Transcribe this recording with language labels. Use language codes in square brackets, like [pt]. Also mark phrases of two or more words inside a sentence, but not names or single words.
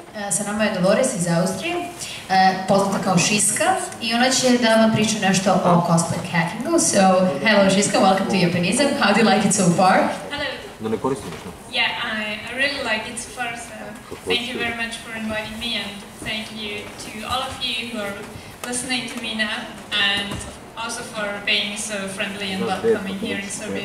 [sr] Sa nama je Dolores iz Austrije, poznata kao Šiska, i ona će da vam priča nešto o [en] cosplay hackingu. So, hello Šiska, welcome to Japanizam. How do you like it so far? Hello. Yeah, I really like it so far, so thank you very much for inviting me, and thank you to all of you who are listening to me now, and also for being so friendly and welcoming here in Serbia.